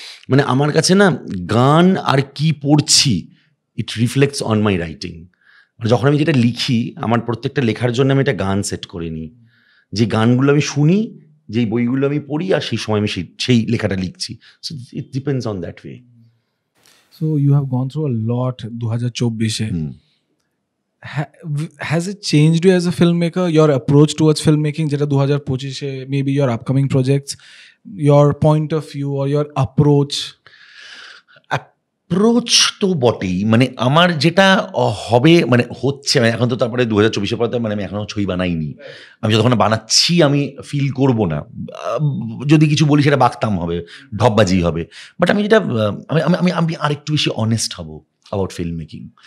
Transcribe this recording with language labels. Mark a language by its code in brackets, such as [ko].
[bn] মানে আমার কাছে না গান আর কি পড়ছি, [en] It reflects on my writing. [bn] মানে যখন আমি যেটা লিখি, আমার প্রত্যেকটা লেখার জন্য আমি একটা গান সেট করে নিই, যে গানগুলো আমি শুনি, যেই বইগুলো আমি পড়ি, আর সেই সময় আমি সেই লেখাটা লিখছি। [en] So it depends on that way. So you have gone through a lot 2024. Has it changed you as a filmmaker, your approach towards filmmaking, [bn] যেটা [en] 2025 maybe your upcoming projects, your point of view or your approach? [bn] Approach তো বটেই, মানে আমার যেটা হবে, মানে হচ্ছে, মানে এখন তো তারপরে 2024 পরে, মানে আমি এখনো ছবি বানাইনি। আমি যতক্ষণ বানাচ্ছি আমি ফিল করব না, যদি কিছু বলি সেটা বাকতাম হবে, ঢপবাজি হবে। বাট আমি যেটা আমি আরেকটু বেশি অনেস্ট হব অ্যাবাউট ফিল্ম মেকিং।